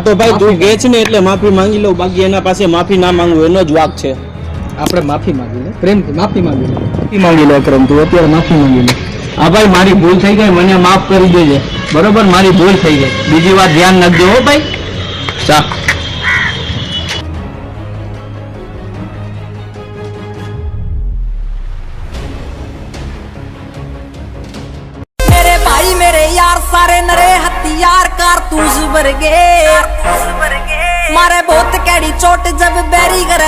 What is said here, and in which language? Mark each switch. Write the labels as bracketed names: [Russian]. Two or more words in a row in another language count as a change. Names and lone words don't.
[Gujarati] આ તો ભાઈ તું કે છે ને એટલે માફી માંગી લઉં, બાકી એના પાસે માફી ના માંગવું એનો જ વાક છે. આપણે માફી માંગી લે, પ્રેમથી માફી માંગી લે. માફી માંગી લે અક્રમ, તું અત્યારે માફી માંગી લે. હા ભાઈ, મારી ભૂલ થઈ ગઈ, મને માફ કરી દેજે. બરોબર, મારી ભૂલ થઈ ગઈ. બીજી વાર ધ્યાન રાખજો હો ભાઈ. ચા [Punjabi] ਮੇਰੇ ਯਾਰ ਸਾਰੇ ਨਰੇ ਹਥਿਆਰ ਕਾਰਤੂਸ ਵਰਗੇ ਮਾਰੇ ਬਹੁਤ ਕੈਡੀ ਚੋਟ ਜਬ ਬੈਰੀ ਕਰੇ